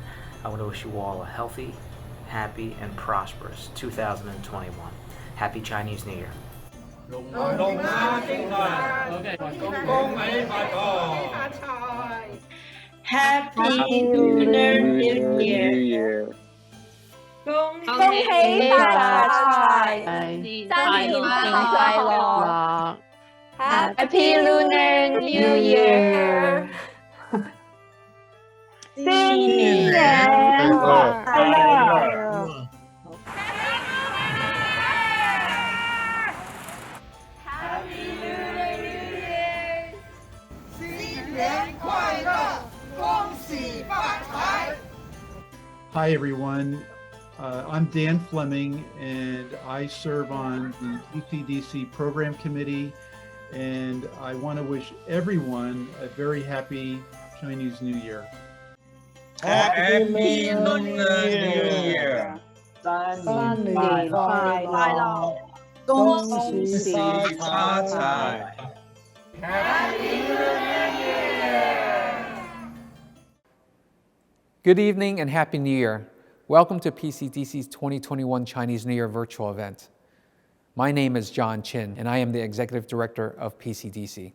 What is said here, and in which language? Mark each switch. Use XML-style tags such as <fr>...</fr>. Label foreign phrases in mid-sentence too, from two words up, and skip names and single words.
<en>I want to wish you all a healthy, happy, and prosperous 2021. Happy Chinese New Year. Happy Lunar New Year.</en> <yue>恭喜發財，新年快樂。</yue> <en>Happy Lunar New Year.</en> <yue>新年快樂。</yue> <en>Happy Lunar New Year.</en> <yue>新年快樂，恭喜發財。</yue> <en>Hi everyone, I'm Dan Fleming and I serve on the PCDC Program Committee, and I want to wish everyone a very happy Chinese New Year. Happy Lunar New Year.</en> <yue>新年快樂，恭喜發財。</yue> <en>Happy Lunar New Year. Good evening and Happy New Year. Welcome to PCDC's 2021 Chinese New Year virtual event. My name is John Chin, and I am the Executive Director of PCDC.</en>